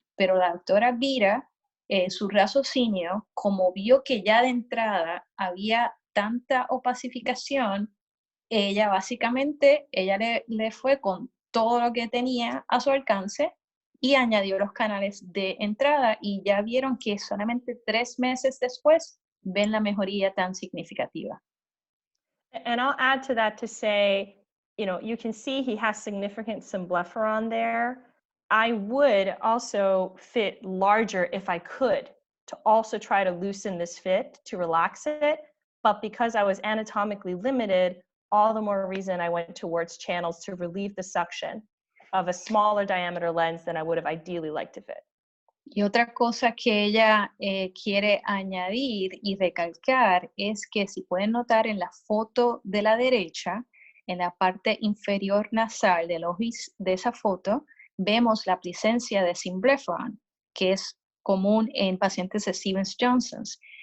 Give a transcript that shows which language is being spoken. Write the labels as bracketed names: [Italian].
[Spanish] Pero la doctora Vira, su raciocinio, como vio que ya de entrada había tanta opacificación, ella básicamente, le fue con todo lo que tenía a su alcance y añadió los canales de entrada y ya vieron que solamente 3 meses después ven la mejoría tan significativa. [English] And I'll add to that to say, you know, you can see he has significant symblepharon there. I would also fit larger if I could, to also try to loosen this fit, to relax it. But because I was anatomically limited, all the more reason I went towards channels to relieve the suction of a smaller diameter lens than I would have ideally liked to fit. [Spanish] Y otra cosa que ella quiere añadir y recalcar es que si pueden notar en la foto de la derecha, en la parte inferior nasal del ojo de esa foto, vemos la presencia de Symblepharon, que es común en pacientes de Stevens-Johnson's.